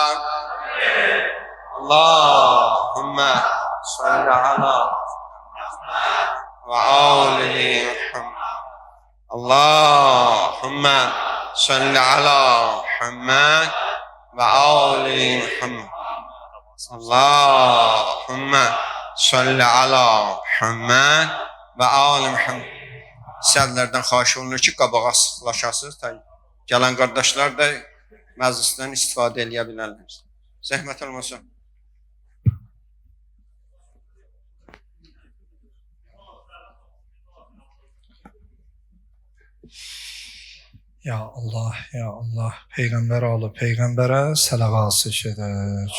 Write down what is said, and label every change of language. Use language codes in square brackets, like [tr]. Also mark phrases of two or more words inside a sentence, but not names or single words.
[ar] اللهم صل على وآل محمد. اللهم صل على محمد وآل محمد. اللهم صل على محمد وآل محمد. [az] Sizlərdən xahiş olunur ki, qabağa sıxlaşasınız. Gələn qardaşlar da məclisdən istifadə edə bilərlər. Zəhmət olmasa. [ar] يا الله، يا الله, [az] Peyğəmbər alı Peyğəmbərə səlavat edək.